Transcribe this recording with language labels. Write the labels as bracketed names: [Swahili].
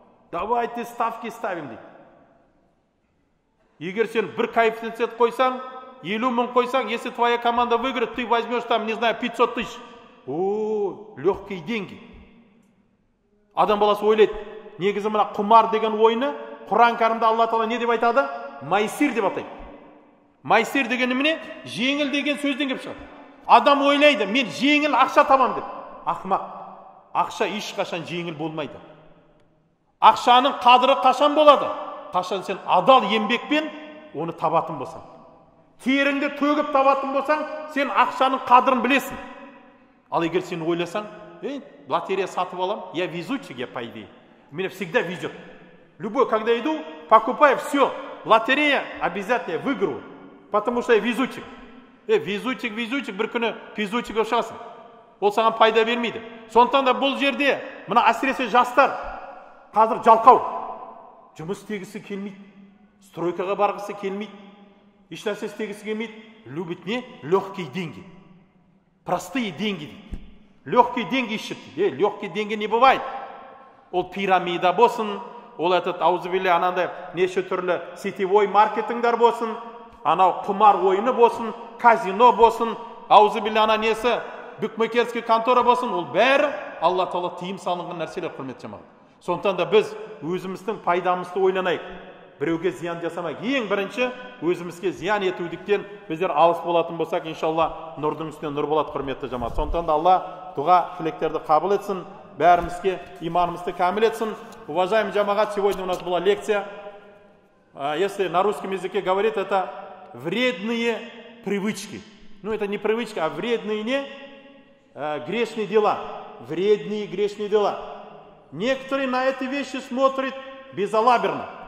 [Russian] Давайте ставки ставим [Kazakh] дейді. Егер сен бір коэффициент қойсаң, 50 000 қойсаң, [Russian] если твоя команда выиграет, ты возьмешь там, не знаю, 500 000. О, легкие деньги. [Kazakh] Адам баласы ойлайды. Негізі мына құмар деген ойыны, Құран кәрімде Алла Тағала не деп айтады? Майсир деп атайды. Майсир дегені міне, жеңіл деген сөзден келіп шығады. Адам ойлайды, мен жеңіл ақша табам деп. Ақымақ. Ақша ешқашан жеңіл болмайды. Ақшаның қадірі қашан болады? Қашан сен адал еңбекпен оны табатын болсаң. Теріңді төгіп табатын болсаң, сен ақшаның қадірін білесің. Ал егер сен ойласаң, лотерея сатып алам, [Russian] я везучий, я по идее. Меня всегда везет. Любой, когда иду, покупаю все. Лотерея обязательно я выиграю, потому что я везучий. Везучий, [Kazakh] бір күні везучий болып шығасың. Ол саған пайда бермейді. Сондықтан да бұл жерде, мына әсіресе жастар, қазір жалқау. Жұмыс істегісі келмейді. Стройкаға барғысы келмейді. Еш нәрсе істегісі келмейді. [Russian] Любит не? Легкие деньги. Простые деньги. Легкие деньги ищет. Легкие деньги не бывает. [Kazakh] Ол пирамида болсын, ол аузубилля анандай неше түрлі сетевой маркетингдар болсын, анау құмар ойыны болсын, казино болсын, аузубилля ана несі, букмекерский контора болсын, ол бәрі Алла Тағала тыйым салынған нәрселер, құрметті жамағат. Сондықтан да біз өзіміздің пайдамызды ойланайық. Біреуге зиян жасамайық. Ең бірінші өзімізге зиян етудіктен біздер алыс болатын болсақ, иншалла нұрдың үстіне нұр болады, құрметті жамағат. Сондықтан да Алла дұға тілектерді қабыл етсін, бәрімізге иманымызды кәміл етсін. [Russian] Уважаемый джамагат, сегодня у нас была лекция. Если на русском языке говорит, это вредные привычки. Ну, это не привычки, а вредные грешные дела. Вредные грешные дела. Некоторые на эти вещи смотрят безалаберно.